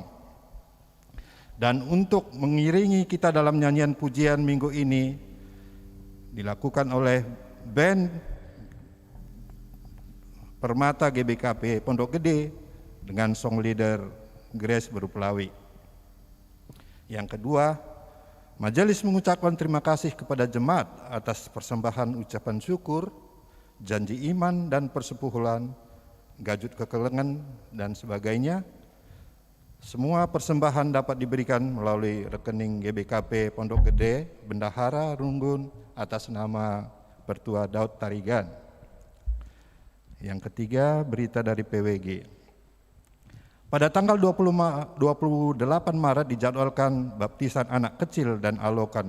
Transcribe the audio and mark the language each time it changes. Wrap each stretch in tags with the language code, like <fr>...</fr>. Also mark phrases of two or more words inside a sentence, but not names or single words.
<id>Dan untuk mengiringi kita dalam nyanyian pujian minggu ini, dilakukan oleh band Permata GBKP Pondok Gede dengan song leader Grace Berupelawi. Yang kedua, majelis mengucapkan terima kasih kepada jemaat atas persembahan ucapan syukur, janji iman dan persepuhulan, gajut kekelengan dan sebagainya. Semua persembahan dapat diberikan melalui rekening GBKP Pondok Gede, Bendahara Runggun atas nama Pertua Daud Tarigan. Yang ketiga, berita dari PWG. Pada tanggal 28 Maret dijadwalkan baptisan anak kecil dan alokan.</id>